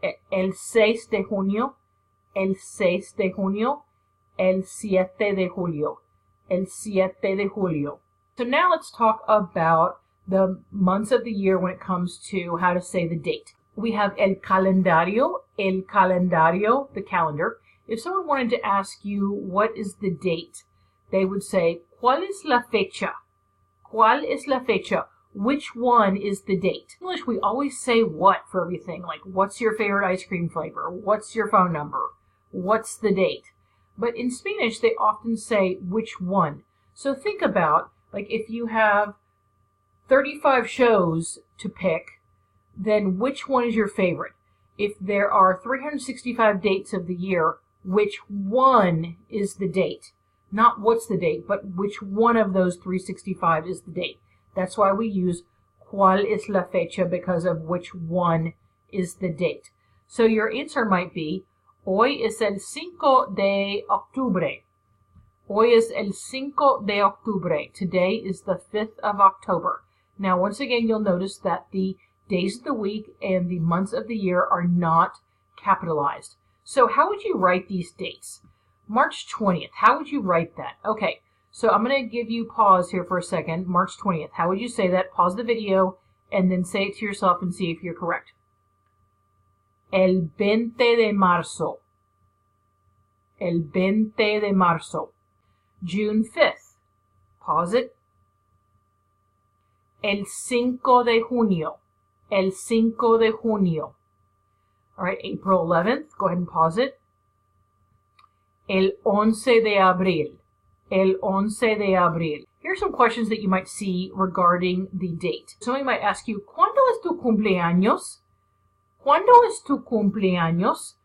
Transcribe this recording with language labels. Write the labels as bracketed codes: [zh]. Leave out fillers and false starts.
[es] El 6 de junio, el 6 de junio, el 7 de julio, el 7 de julio. [en] So now let's talk about the months of the year when it comes to how to say the date. We have el calendario, the calendar. If someone wanted to ask you what is the date, they would say, [es] ¿Cuál es la fecha? ¿Cuál es la fecha? [en] Which one is the date? In English, we always say what for everything. Like, what's your favorite ice cream flavor? What's your phone number? What's the date? But in Spanish, they often say which one. So think about, like, if you have 35 shows to pick, then which one is your favorite? If there are 365 dates of the year, which one is the date? Not what's the date, but which one of those 365 is the date. That's why we use [es] ¿Cuál es la fecha? [en] Because of which one is the date. So your answer might be, [es] Hoy es el 5 de octubre. Hoy es el 5 de octubre. [en] Today is the 5th of October. Now, once again, you'll notice that the days of the week and the months of the year are not capitalized. So how would you write these dates? March 20th. How would you write that? Okay. So I'm going to give you pause here for a second. March 20th. How would you say that? Pause the video and then say it to yourself and see if you're correct. [es] El 20 de marzo. El 20 de marzo. [en] June 5th. Pause it. [es] El 5 de junio. El 5 de junio. [en] All right, April 11th. Go ahead and pause it. [es] El 11 de abril. El 11 de abril. [en] Here are some questions that you might see regarding the date. Somebody might ask you, [es] ¿Cuándo es tu cumpleaños? ¿Cuándo es tu cumpleaños?